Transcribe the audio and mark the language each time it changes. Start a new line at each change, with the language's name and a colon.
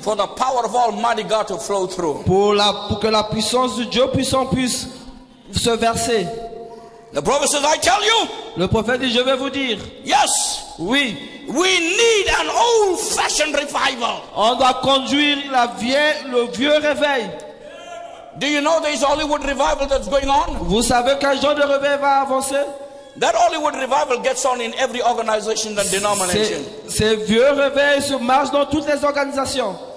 English: for the power of Almighty God to flow through.
French: pour que la puissance du Dieu puissant puisse se verser.
English: The prophet says, I tell you,
French: Le prophète dit, je vais vous dire,
English: yes,
French: oui,
English: we need an old-fashioned revival.
French: on doit conduire le vieux réveil.
English: Do you know there is Hollywood revival that's going on?
French: Vous savez quel genre de réveil va avancer?
English: That Hollywood revival gets on in every organization and denomination.
French: Ces vieux réveils se marchent dans toutes les organisations.